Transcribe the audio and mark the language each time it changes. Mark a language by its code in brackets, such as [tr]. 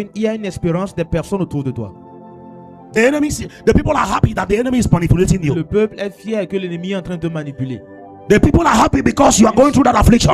[fr] y a une espérance des personnes autour de toi. [en] The people are happy that the enemy is manipulating [fr] Le [en] you. [fr] peuple est fier que l'ennemi est en train de te manipuler. [en] The people are happy because you are going through that affliction.